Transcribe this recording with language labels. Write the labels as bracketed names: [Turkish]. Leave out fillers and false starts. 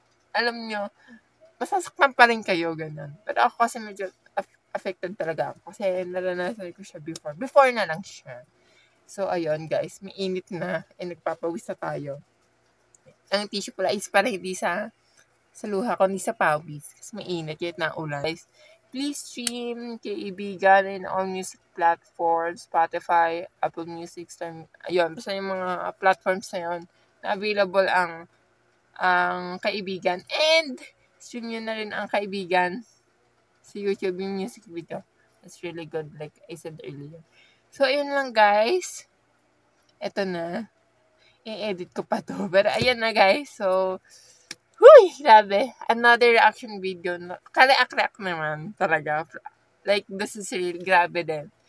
[Filipino] Alam nyo, masasaktan pa rin kayo, ganyan. Pero ako kasi medyo affected talaga ako. Kasi naranasan ko siya before. Before na lang siya. So, ayun, guys. May init na. Nagpapawis na tayo. Ang tissue pala is para hindi sa luha ko, hindi sa pawis. Kasi may init. Kahit na ulan. [English] Guys, please stream Kaibigan in all music platforms. [Filipino] Spotify, Apple Music, ayun. Basta yung mga platforms na yun na available ang Kaibigan. And, stream nyo na rin ang Kaibigan sa YouTube, yung music video. [English] It's really good, like I said earlier. [Filipino] So, ayun lang, guys. Eto na. I-edit ko pa to. Pero, ayan na, guys. So, grabe. [English] Another reaction video. [Filipino] Kaleak-reak naman, talaga. [English] Like, this is real. [Filipino] Grabe din.